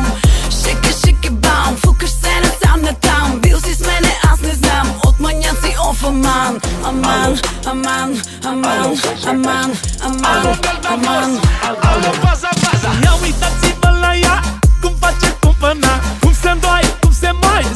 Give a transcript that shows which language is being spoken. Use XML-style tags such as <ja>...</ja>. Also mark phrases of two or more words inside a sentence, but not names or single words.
<bg>Шики, бам, фукаш се насам натам. Бил си с мене, аз не знам, от маняци оф аман. Аман.</bg> <ro>Ia uitați-vă la ea, cum face cumpăna, cum se îndoaie, cum se moare.</ro>